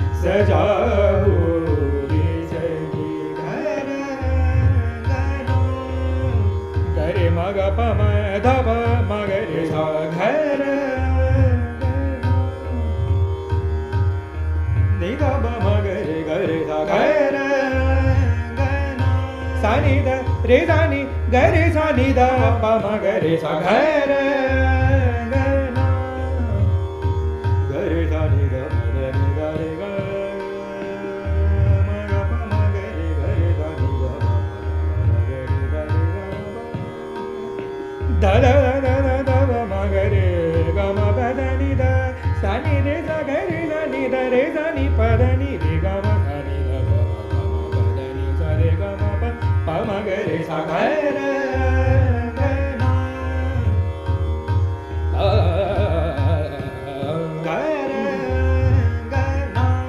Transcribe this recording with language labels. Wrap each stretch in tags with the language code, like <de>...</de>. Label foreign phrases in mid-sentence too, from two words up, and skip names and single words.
<hi>सजाओ रे सखी घर गना गरे मग पम धप मगरे सा घर निध मगरे गरे सा घर गना सानी द रे सानी गरे सानी द पम गरे सा घर गना गरे सानी द मगरे गरे ग मग पम गरे गरे सानी द मगरे गरे ग द द द द द मगरे ग म प द नि द सानी रे सा गरे सानी द रे सानी प द नि रे ग म सानी द प म प द नि सा रे ग म प प म ग रे सा घर गना घर गना</hi>